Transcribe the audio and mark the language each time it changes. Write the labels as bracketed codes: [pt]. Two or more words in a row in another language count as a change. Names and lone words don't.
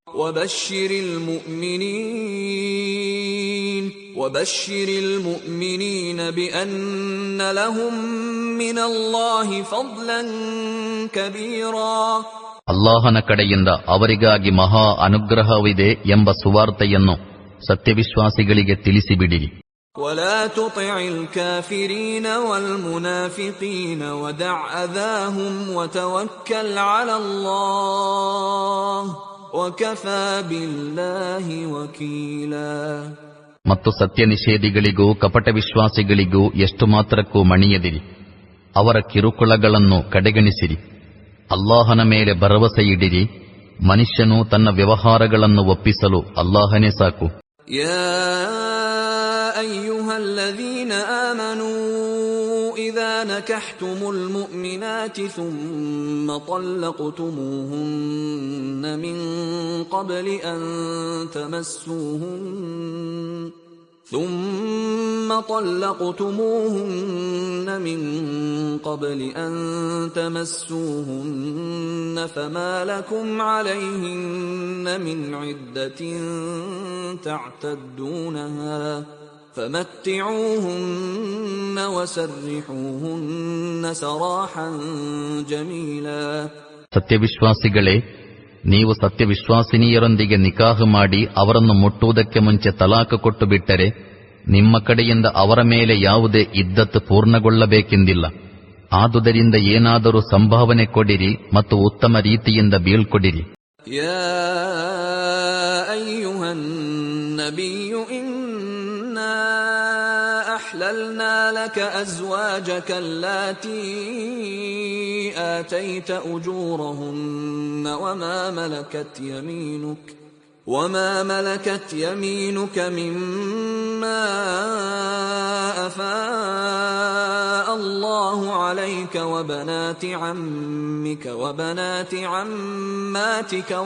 [ar] وبشر المؤمنين بأن لهم من الله فضلا كبيرا. [kn] ಅಲ್ಲಾಹನ ಕಡೆಯಿಂದ ಅವರಿಗಾಗಿ ಮಹಾ ಅನುಗ್ರಹವಿದೆ ಎಂಬ ಸುವಾರ್ತೆಯನ್ನು ಸತ್ಯವಿಶ್ವಾಸಿಗಳಿಗೆ ತಿಳಿಸಿಬಿಡಿರಿ. [ar] ولا تطع الكافرين والمنافقين ودع أذاهم وتوكل على الله وكفى بالله وكيلا. [kn] ಮತ್ತು ಸತ್ಯ ನಿಷೇಧಿಗಳಿಗೂ ಕಪಟ ವಿಶ್ವಾಸಿಗಳಿಗೂ ಎಷ್ಟು ಮಾತ್ರಕ್ಕೂ ಮಣಿಯದಿರಿ. ಅವರ ಕಿರುಕುಳಗಳನ್ನು ಕಡೆಗಣಿಸಿರಿ. ಅಲ್ಲಾಹನ ಮೇಲೆ ಭರವಸೆಯಿಡಿರಿ. ಮನುಷ್ಯನು ತನ್ನ ವ್ಯವಹಾರಗಳನ್ನು ಒಪ್ಪಿಸಲು ಅಲ್ಲಾಹನೇ ಸಾಕು. [ar] يا أيها الذين آمنوا إذا نكحتم المؤمنات ثم طلقتموهن من قبل أن تمسوهن ثم طلقتموهن من قبل أن تمسوهن فما لكم عليهن من عدة تعتدونها فمتعوهن وسرحوهن سراحا جميلا. [kn] ಸತ್ಯವಿಶ್ವಾಸಿಗಳೇ, ನೀವು ಸತ್ಯವಿಶ್ವಾಸಿನಿಯರೊಂದಿಗೆ ನಿಕಾಹ್ ಮಾಡಿ ಅವರನ್ನು ಮುಟ್ಟುವುದಕ್ಕೆ ಮುಂಚೆ ತಲಾಖ ಕೊಟ್ಟು ಬಿಟ್ಟರೆ ನಿಮ್ಮ ಕಡೆಯಿಂದ ಅವರ ಮೇಲೆ ಯಾವುದೇ ಇದ್ದತ್ತು ಪೂರ್ಣಗೊಳ್ಳಬೇಕೆಂದಿಲ್ಲ. ಆದುದರಿಂದ ಏನಾದರೂ ಸಂಭಾವನೆ ಕೊಡಿರಿ ಮತ್ತು ಉತ್ತಮ ರೀತಿಯಿಂದ ಬೀಳ್ಕೊಡಿರಿ. [ar] يا أيها النبي إنا أحللنا لك أزواجك اللاتي آتيت أجورهن وما ملكت يمينك مما أفاء الله عليك وبنات عمك وبنات عماتك